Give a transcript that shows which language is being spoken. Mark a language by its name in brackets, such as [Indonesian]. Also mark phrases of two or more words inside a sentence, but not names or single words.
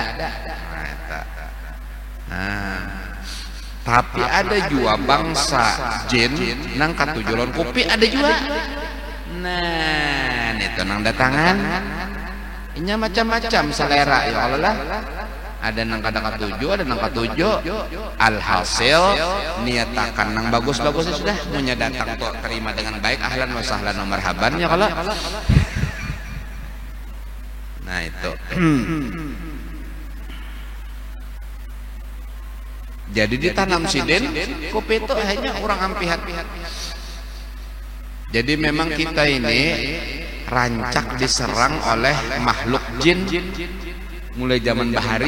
[Banjar] Tapi ada juga bangsa jin nang katujulan kopi ada juga. Nah, itu nang datangan. Inya macam-macam selera [Arabic] ya Allah [Banjar] lah. Ada nang kadang katuju, ada nang katuju. Alhasil niatakan nang bagus-bagusnya sudah punya datang tuh terima dengan baik, [Arabic] أهلا وسهلا ومرحبا يا kalau. [Banjar] Nah itu. Jadi ditanam Sidin, kopi itu hanya orang ampihat. Jadi memang kita ini rancak diserang oleh makhluk jin mulai zaman bahari.